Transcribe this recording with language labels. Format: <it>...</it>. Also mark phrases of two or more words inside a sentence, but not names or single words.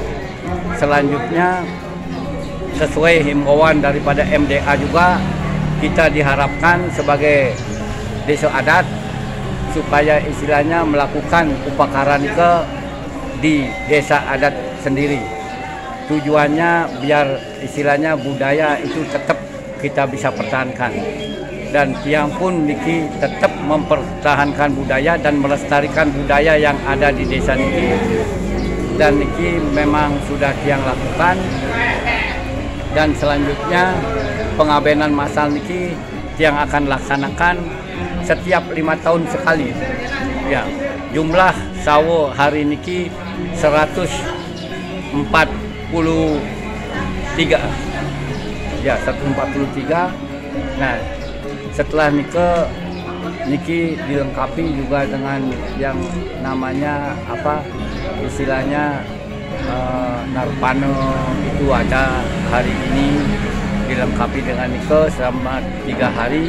<id>Selanjutnya sesuai himbauan daripada MDA juga, kita diharapkan sebagai desa adat supaya istilahnya melakukan upakaran ke di desa adat sendiri. Tujuannya biar istilahnya budaya itu tetap kita bisa pertahankan. Dan tiang pun niki tetap mempertahankan budaya dan melestarikan budaya yang ada di desa niki. Dan niki memang sudah tiang lakukan. Dan selanjutnya pengabenan masal niki yang akan laksanakan setiap 5 tahun sekali. Ya, jumlah sawo hari niki 143. Ya, 143. Nah, setelah niki dilengkapi juga dengan yang namanya apa istilahnya Narpana itu ada hari ini dilengkapi dengan nike selama 3 hari.</id>